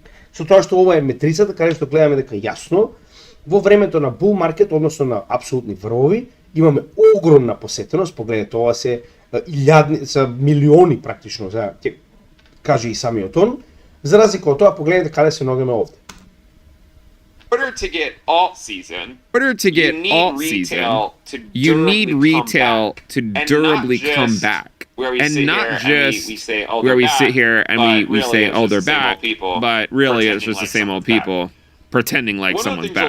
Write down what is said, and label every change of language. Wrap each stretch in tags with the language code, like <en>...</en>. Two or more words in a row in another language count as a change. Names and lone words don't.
<mk>Со тоа што ова е метрицата каде што гледаме дека јасно во времето на</mk> <en>bull market,</en> <mk>односно на апсолутни врвови, имаме огромна посетеност, погледнете, ова се илјадни, се милиони практично, за ќе каже и самиот он, за разлика од тоа, погледнете каде се ногаме овде.</mk> <en>In order to get alt season, you need retail to durably come back. And not just where we sit here and we say, oh, they're back, but really it's just the same old people pretending like someone's back.</en>